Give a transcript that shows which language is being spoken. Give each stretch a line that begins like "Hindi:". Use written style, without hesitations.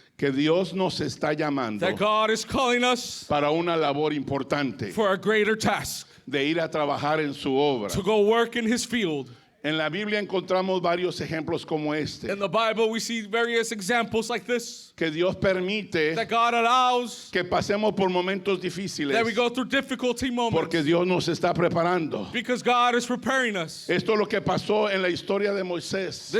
Spanish: que Dios nos está llamando
English: that God is calling us
Spanish: para una labor importante
English: for a greater task,
Spanish: de ir a trabajar en su obra.
English: to go work in His field.
Spanish: En la Biblia encontramos varios ejemplos como este,
English: In the Bible, we see various examples like this,
Spanish: que Dios permite
English: that God allows
Spanish: que pasemos por momentos difíciles
English: that we go through difficulty moments
Spanish: porque Dios nos está preparando.
English: because God is preparing us.
Spanish: Esto es lo que pasó en la historia de Moisés.